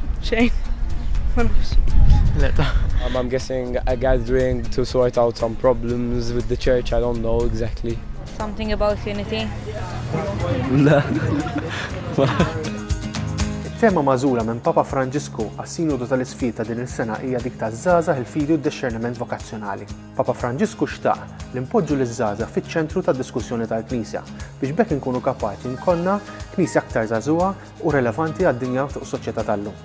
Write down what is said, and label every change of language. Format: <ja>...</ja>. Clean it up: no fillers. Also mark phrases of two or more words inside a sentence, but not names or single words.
<mt>xejn.</mt> <en>I'm guessing a gathering to sort out some problems with the church, I don't know exactly. Something about unity.</en> <mt>It-Tema magħżula minn Papa Franġisku għas-Sinodu tal-Isqfijiet ta' din is-sena hija dik taż-żgħażagħ il-fidi u d-dixxerniment vokazzjonali. Papa Franġisku xtaq li npoġġu liż-żgħażagħ fiċ-ċentru tad-diskussjoni tal-Knisja biex bekk inkunu kapaċi nkollna Knisja aktar żagħżugħa u relevanti għad-dinja u s-soċjetà tal-lum.</mt>